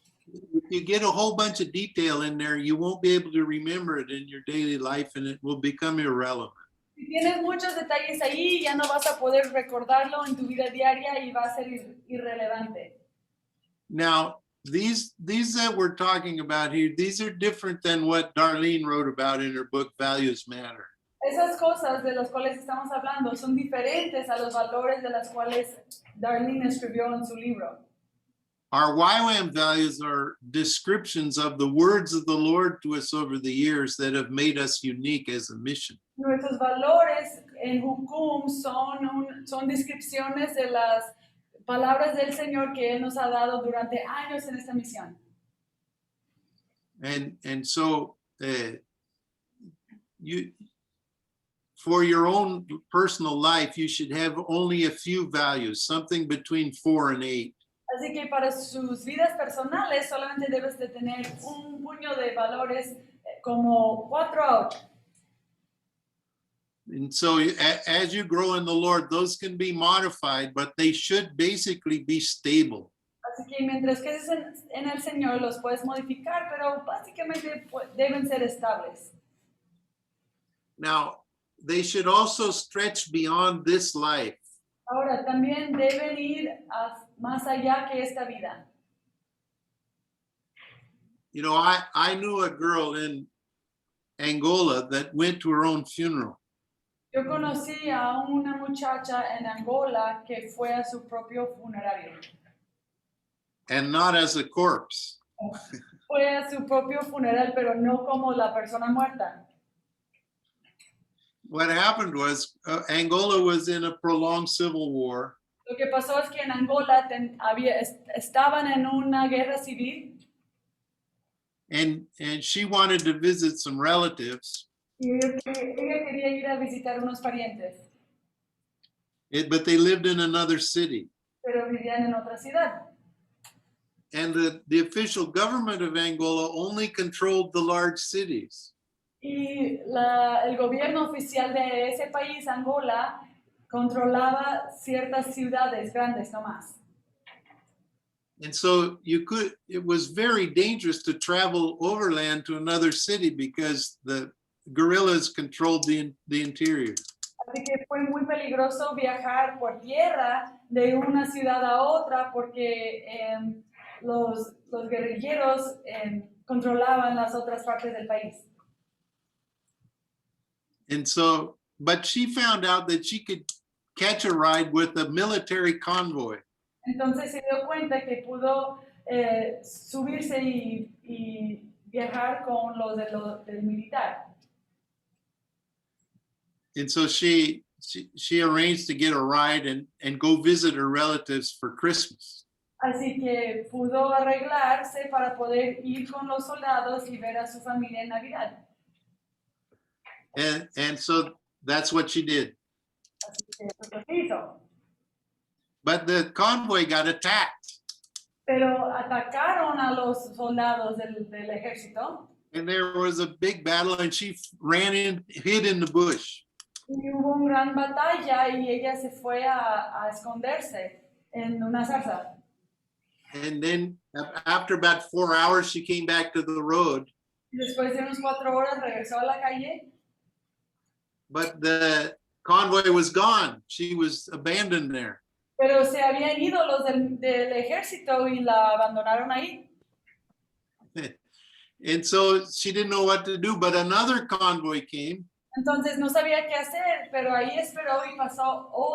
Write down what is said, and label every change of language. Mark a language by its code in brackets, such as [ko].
[en] If you get a whole bunch of detail in there, you won't be able to remember it in your daily life and it will become irrelevant. [es] Si tienes muchos detalles ahí, ya no vas a poder recordarlo en tu vida diaria y va a ser irrelevante. [en] Now, these that we're talking about here, these are different than what Darlene wrote about in her book, Values Matter. [es] Esas cosas de las cuales estamos hablando son diferentes a los valores de las cuales Darlene escribió en su libro. [en] Our YWAM values are descriptions of the words of the Lord to us over the years that have made us unique as a mission. [es] Nuestros valores en Hukum son descripciones de las palabras del Señor que Él nos ha dado durante años en esta misión. [en] And so you, for your own personal life, you should have only a few values, something between 4 and 8. [es] Así que para sus vidas personales solamente debes de tener un puño de valores como 4 a 8. [en] And so as you grow in the Lord, those can be modified, but they should basically be stable. [es] Así que mientras que en el Señor los puedes modificar, pero básicamente deben ser estables. [en] Now, they should also stretch beyond this life. [es] Ahora, también deben ir más allá que esta vida. [en] You know, I knew a girl in Angola that went to her own funeral. [es] Yo conocí a una muchacha en Angola que fue a su propio funerario. [en] And not as a corpse. [es] Fue a su propio funeral, pero no como la persona muerta. [en] What happened was Angola was in a prolonged civil war. [es] Lo que pasó es que en Angola estaban en una guerra civil. [en] And she wanted to visit some relatives. [es] Y ella quería ir a visitar unos parientes, [en] But they lived in another city. [es] pero vivían en otra ciudad. [en] And the official government of Angola only controlled the large cities. [es] Y el gobierno oficial de ese país, Angola, controlaba ciertas ciudades grandes nomás. [en] And so it was very dangerous to travel overland to another city because the guerrillas controlled the interior. [es] Así que fue muy peligroso viajar por tierra de una ciudad a otra porque los guerrilleros controlaban las otras partes del país. [en] And so, but she found out that she could catch a ride with a military convoy. [es] Entonces se dio cuenta que pudo subirse y viajar con los del militar. [en] And so she arranged to get a ride and go visit her relatives for Christmas. [es] Así que pudo arreglarse para poder ir con los soldados y ver a su familia en Navidad. [en] And so that's what she did. [es] Así que eso lo hizo. [en] But the convoy got attacked. [es] Pero atacaron a los soldados del ejército. [en] And there was a big battle and she hid in the bush. [es] Y hubo una gran batalla y ella se fue a esconderse en una zarza. [en] And then after about 4 hours, she came back to the road. [es] Y después de unas 4 horas regresó a la calle. [en] But the convoy was gone. She was abandoned there. [es] Pero se habían ido los del ejército y la abandonaron ahí. [en] And so she didn't know what to do, but another convoy came. [es] Entonces no sabía qué hacer, pero ahí esperó y pasó